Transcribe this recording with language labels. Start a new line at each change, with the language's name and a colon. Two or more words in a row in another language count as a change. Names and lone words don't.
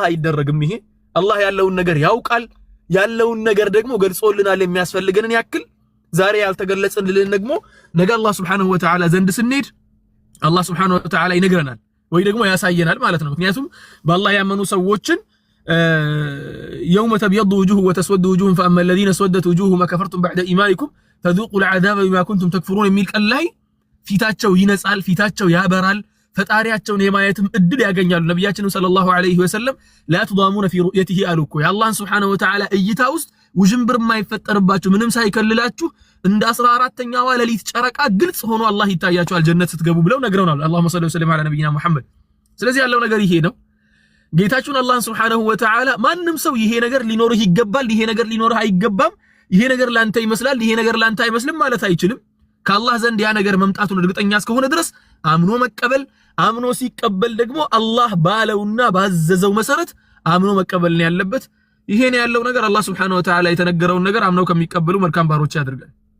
Amharic: አይደረግም ይሄ አላህ ያለውን ነገር ያውቃል ያለውን ነገር ደግሞ ገልጾልናል የሚያስፈልገንን ያክል ዛሬ ያልተገለጸልን ደግሞ ነገ አላህ
Arabic: سبحانه وتعالى
Amharic: ዘንድ ስንሄድ አላህ
Arabic: سبحانه وتعالى
Amharic: ይነግረናል ወይ ደግሞ ያሳየናል ማለት ነው ምክንያቱም በአላህ ያመኑ ሰዎችን
Arabic: يوم تبيض وجوه وتسود وجوه فأما الذين اسودت وجوههم كفرتم بعد إيمانكم فذوقوا العذاب بما كنتم تكفرون
Amharic: የሚል ቀን ላይ ፊታቸው ይነጻል ፊታቸው ያበራል ፈጣሪያቸውን የማየትም እድል ያገኛሉ ነብያችን
Arabic: صلى الله عليه وسلم لا تضامون في رؤيته
Amharic: አሉኩ የአላህን
Arabic: سبحانه وتعالى
Amharic: እይታ ውስጥ ውጅንብር የማይፈጠርባችሁ ምንም ሳይከልላችሁ እንደ 14ኛዋ ሌሊት ጨረቃ ግልጽ ሆኖ አላህ ይታያችኋል ጀነት ስትገቡ ብለው ነግረውናል
Arabic: اللهم صل وسلم على نبينا محمد
Amharic: ስለዚህ ያለው ነገር ይሄ ነው ጌታችን አላህ
Arabic: سبحانه وتعالى
Amharic: ማንንም ሰው ይሄ ነገር ሊኖርህ ይገባል ይሄ ነገር ሊኖርህ አይገባም ይሄ ነገር ላንተ ይመስላል ይሄ ነገር ላንተ አይመስልም ማለት አይችልም ከአላህ ዘንድ ያ ነገር መምጣቱን እርግጠኛ እስከሆነ ድረስ አምኖ መቀበል አምኖ ሲቀበል ደግሞ አላህ ባለውና ባዘዘው መሰረት አምኖ መቀበል ነው ያለበት ይሄ ነው ያለው ነገር አላህ
Arabic: سبحانه وتعالى
Amharic: የተነገረውን ነገር አምነው ከሚቀበሉ መልካም ባሮች ያድርጋል